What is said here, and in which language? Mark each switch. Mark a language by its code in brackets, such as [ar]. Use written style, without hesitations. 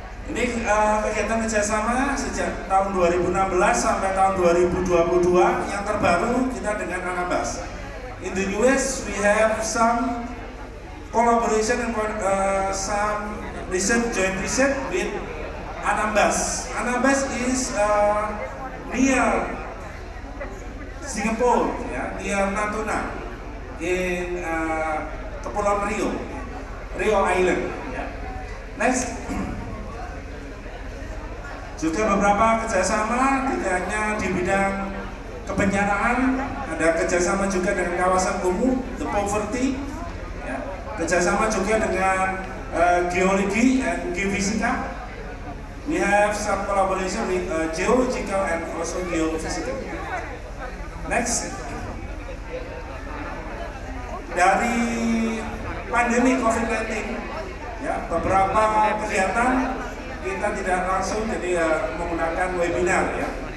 [id] Ini kegiatan kerjasama sejak tahun 2016 sampai tahun 2022. Yang terbaru kita dengan Anambas. [en] In the US, we have some collaboration and some joint research with Anambas. Anambas is near Singapore, near Natuna, in Kepulauan Rio Island. Next. [id] Juga beberapa kerjasama, tidak hanya di bidang kebencanaan, ada kerjasama juga dengan kawasan kumuh, [en] the poverty, [id] ya. Kerjasama juga dengan geologi and geofisika. [en] We have some collaboration with geological and also geophysical. Next. [id] Dari pandemi COVID-19, ya, beberapa kegiatan kita tidak langsung menggunakan webinar, ya.